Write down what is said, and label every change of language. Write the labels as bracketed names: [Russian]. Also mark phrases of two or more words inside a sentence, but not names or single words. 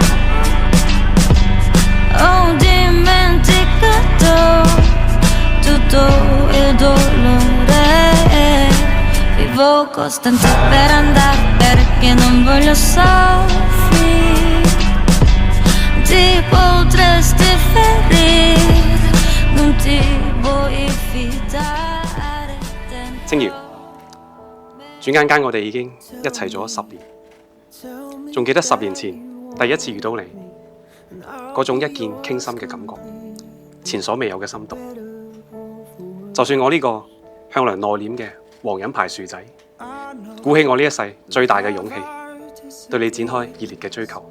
[Italian] Ho dimenticato tutto il dolore. Vivo costante per andare perché non voglio soffrire. Ti potresti ferire, non ti vuoi fidare. [Cantonese] 清瑤，轉眼間我哋已經一齊咗10年，仲記得10年前第一次遇到你，嗰種一見傾心嘅感覺，前所未有嘅心動。就算我呢個向來內斂嘅黃人牌樹仔，鼓起我呢一世最大嘅勇氣，對你展開熱烈嘅追求。